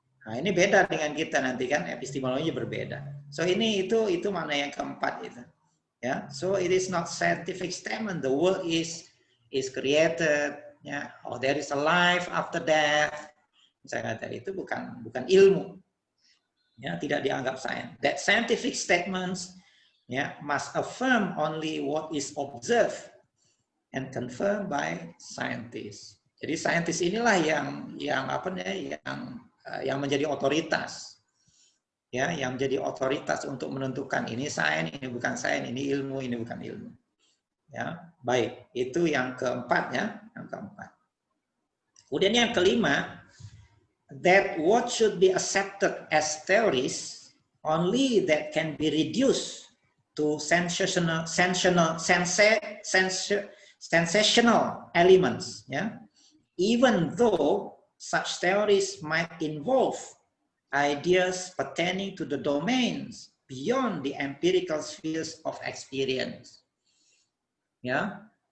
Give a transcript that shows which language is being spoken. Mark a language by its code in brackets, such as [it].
[id] Nah, ini beda dengan kita nanti kan epistemologi berbeda. So ini itu mana yang keempat itu. Ya. [en] So it is not scientific statement. The world is created. Ya. Oh, there is a life after death. [id] Misalnya tadi itu bukan ilmu. Ya, tidak dianggap sains. [en] That scientific statements ya must affirm only what is observed and confirmed by scientists. [id] Jadi saintis inilah yang apa namanya yang menjadi otoritas. Ya, yang menjadi otoritas untuk menentukan ini sains, ini bukan sains, ini ilmu, ini bukan ilmu. Ya, baik. Itu yang keempat ya, yang keempat. Kemudian yang kelima, [en] that what should be accepted as theories only that can be reduced to sensational elements, yeah? Even though such theories might involve ideas pertaining to the domains beyond the empirical spheres of experience. Yeah?